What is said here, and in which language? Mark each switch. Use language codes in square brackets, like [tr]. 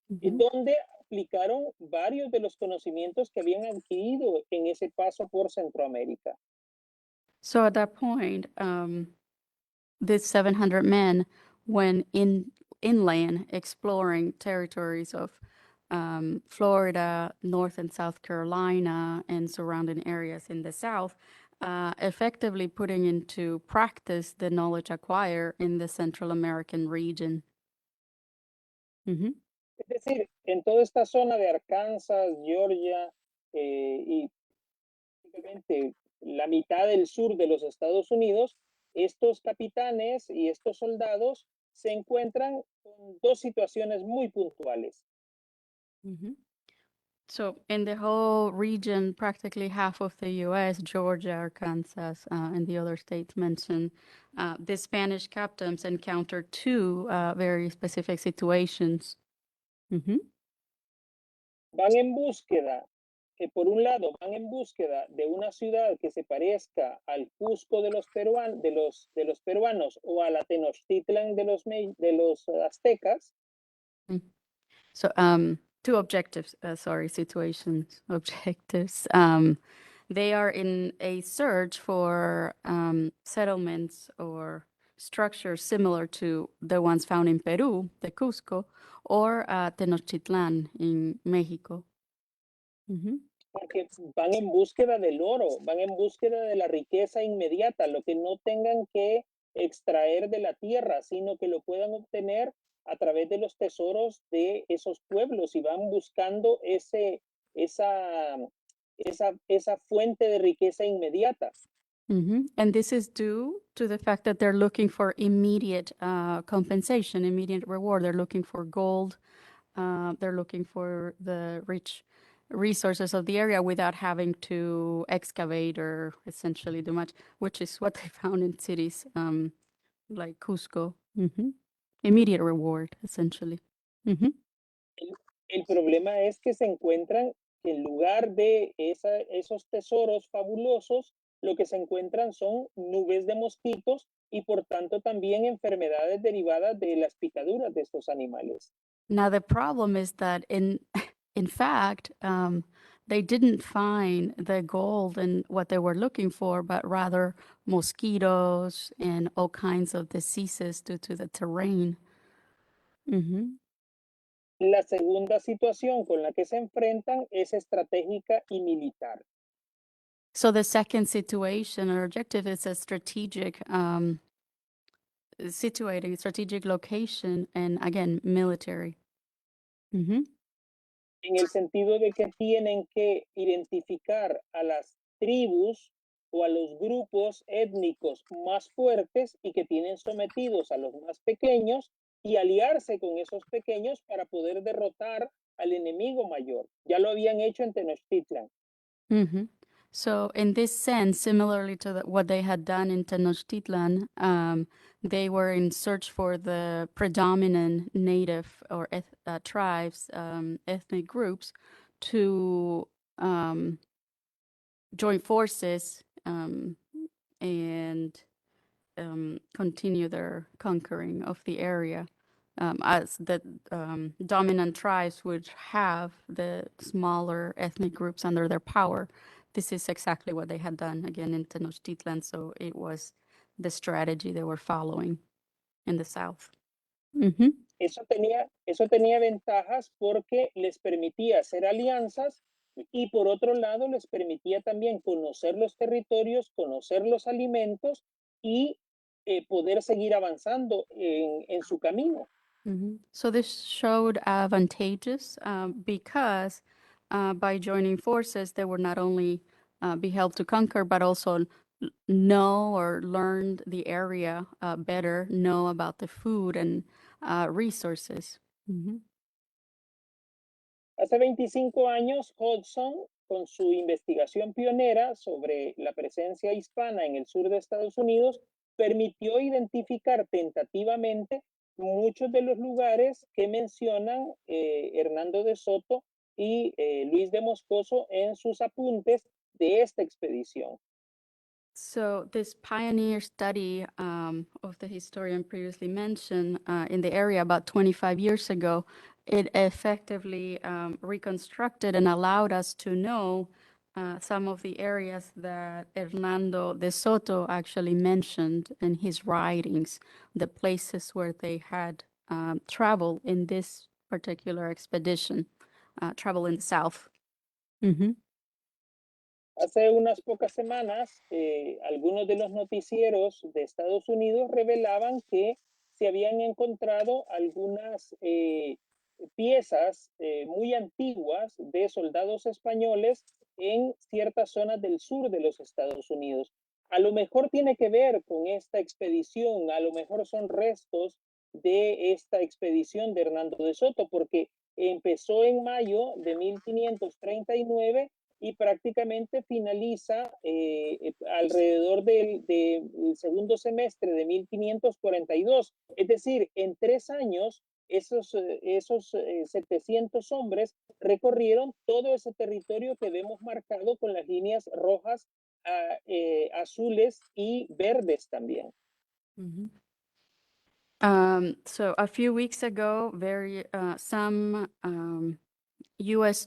[es] Donde aplicaron varios de los conocimientos que habían adquirido en ese paso por Centroamérica. [en] So at that point, these 700 men went inland exploring territories of Florida, North and South Carolina, and surrounding areas in the South, effectively putting into practice the knowledge acquired in the Central American region. [es] Es decir, en toda esta zona de Arkansas, Georgia y prácticamente la mitad del sur de los Estados Unidos, estos capitanes y estos soldados se encuentran con dos situaciones muy puntuales. [en] So in the whole region, practically half of the U.S., Georgia, Arkansas, and the other states mentioned, the Spanish captains encountered two very specific situations. [es] Van en búsqueda, por un lado, van en búsqueda de una ciudad que se parezca al Cusco de los peruanos o a la Tenochtitlan de los aztecas. [en] So two objectives, situations, objectives. They are in a search for settlements or structures similar to the ones found in Peru, the Cusco, or Tenochtitlan in Mexico. [es] Porque van en búsqueda del oro, van en búsqueda de la riqueza inmediata, lo que no tengan que extraer de la tierra, sino que lo puedan obtener a través de los tesoros de esos pueblos y van buscando esa fuente de riqueza inmediata. [en] And this is due to the fact that they're looking for immediate compensation, immediate reward. They're looking for gold. They're looking for the rich resources of the area without having to excavate or essentially do much, which is what they found in cities like Cusco. Immediate reward, essentially. [es] El problema es que se encuentran que en lugar de esos tesoros fabulosos, lo que se encuentran son nubes de mosquitos y por tanto también enfermedades derivadas de las picaduras de estos animales. [en] Now the problem is that in fact, they didn't find the gold and what they were looking for, but rather mosquitoes and all kinds of diseases due to the terrain. [es] La segunda situación con la que se enfrentan es estratégica y militar. [en] So the second situation or objective is a strategic, strategic location, and again, military. [es] En el sentido de que tienen que identificar a las tribus o a los grupos étnicos más fuertes y que tienen sometidos a los más pequeños y aliarse con esos pequeños para poder derrotar al enemigo mayor. Ya lo habían hecho en Tenochtitlan. [en] So in this sense, similarly to what they had done in Tenochtitlan, they were in search for the predominant native or tribes, ethnic groups, to join forces and continue their conquering of the area. As the dominant tribes would have the smaller ethnic groups under their power. This is exactly what they had done again in Tenochtitlan, so it was the strategy they were following in the south. [es] Eso tenía ventajas porque les permitía hacer alianzas y por otro lado les permitía también conocer los territorios, conocer los alimentos y poder seguir avanzando en su camino. [en] So this showed advantageous because by joining forces, they would not only be helped to conquer, but also know or learn the area better, know about the food and resources. [es] Hace 25 años, Hudson, con su investigación pionera sobre la presencia hispana en el sur de Estados Unidos, permitió identificar tentativamente muchos de los lugares que mencionan Hernando de Soto y Luis de Moscoso en sus apuntes de esta expedición. [en] So this pioneer study of the historian previously mentioned in the area about 25 years ago, it effectively reconstructed and allowed us to know some of the areas that Hernando de Soto actually mentioned in his writings, the places where they had traveled in this particular expedition, travel in the south. [es] Hace unas pocas semanas, algunos de los noticieros de Estados Unidos revelaban que se habían encontrado algunas piezas muy antiguas de soldados españoles en ciertas zonas del sur de los Estados Unidos. A lo mejor tiene que ver con esta expedición, a lo mejor son restos de esta expedición de Hernando de Soto, porque empezó en mayo de 1539 y prácticamente finaliza alrededor del segundo semestre de 1542. Es decir, en 3 años, esos 700 hombres recorrieron todo ese territorio que vemos marcado con las líneas rojas, azules y verdes también. [en] So a few weeks ago, some U.S.